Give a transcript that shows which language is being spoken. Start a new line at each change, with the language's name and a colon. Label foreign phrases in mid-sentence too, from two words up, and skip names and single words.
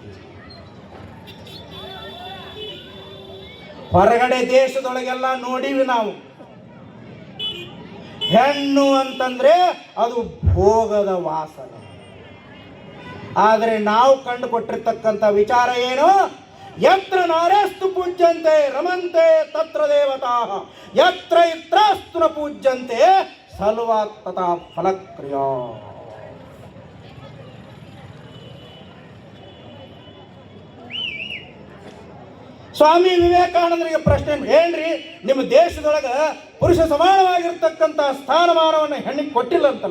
Kannada: ಹೊರಗಡೆ ದೇಶದೊಳಗೆಲ್ಲ ನೋಡಿವಿ ನಾವು, ಹೆಣ್ಣು ಅಂತಂದ್ರೆ ಅದು ಭೋಗದ ವಾಸನೆ. ಆದರೆ ನಾವು ಕಂಡು ಕೊಟ್ಟಿರ್ತಕ್ಕಂಥ ವಿಚಾರ ಏನು?
Sanskrit: ಯತ್ರ ನಾರ್ಯಸ್ತು ಪೂಜ್ಯಂತೆ ರಮಂತೆ ತತ್ರ ದೇವತಾ, ಯತ್ರ ಇತ್ರಾಸ್ತು ನ ಪೂಜ್ಯಂತೆ ಸಲ್ವಾತ್ ತಥಾ ಫಲಕ್ರಿಯಾ.
Kannada: ಸ್ವಾಮಿ ವಿವೇಕಾನಂದರಿಗೆ ಪ್ರಶ್ನೆ ಏನ್ರಿ, ನಿಮ್ಮ ದೇಶದೊಳಗ ಪುರುಷ ಸಮಾನವಾಗಿರ್ತಕ್ಕಂಥ ಸ್ಥಾನಮಾನವನ್ನು ಹೆಣ್ಣಿಗೆ ಕೊಟ್ಟಿಲ್ಲ ಅಂತಲ್ಲ?